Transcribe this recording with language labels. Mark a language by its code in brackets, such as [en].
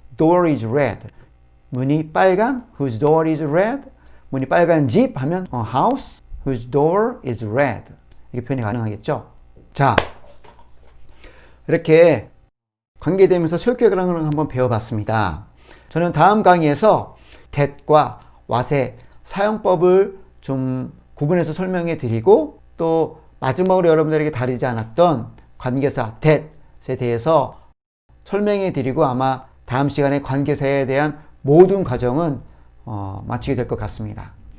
[en] Door is red. [ko] 문이 빨간 [en] whose door is red. [ko] 문이 빨간 집 하면 [en] a house whose door is red. [ko] 이렇게 표현이 가능하겠죠. 자, 이렇게 관계되면서 소유격이라는 걸 한번 배워봤습니다. 저는 다음 강의에서 that과 what의 사용법을 좀 구분해서 설명해 드리고 또 마지막으로 여러분들에게 다루지 않았던 관계사 that에 대해서 설명해 드리고 아마 다음 시간에 관계사에 대한 모든 과정은 마치게 될 것 같습니다.